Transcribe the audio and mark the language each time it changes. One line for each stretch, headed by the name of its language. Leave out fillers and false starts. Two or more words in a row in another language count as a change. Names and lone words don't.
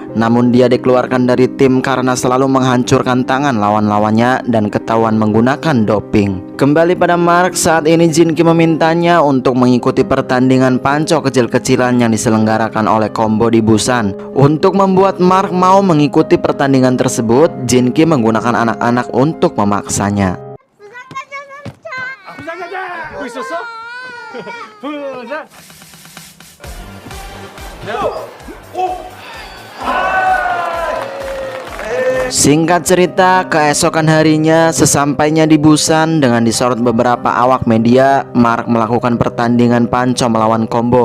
Indonesian: Namun dia dikeluarkan dari tim karena selalu menghancurkan tangan lawan-lawannya dan ketahuan menggunakan doping. Kembali pada Mark, saat ini Jinki memintanya untuk mengikuti pertandingan panco kecil-kecilan yang diselenggarakan oleh Combo di Busan. Untuk membuat Mark mau mengikuti pertandingan tersebut, Jinki menggunakan anak-anak untuk memaksanya.
Korean: 부장가자! 있었어? 부장!
Indonesian: Singkat cerita, keesokan harinya sesampainya di Busan dengan disorot beberapa awak media, Mark melakukan pertandingan panco melawan Combo.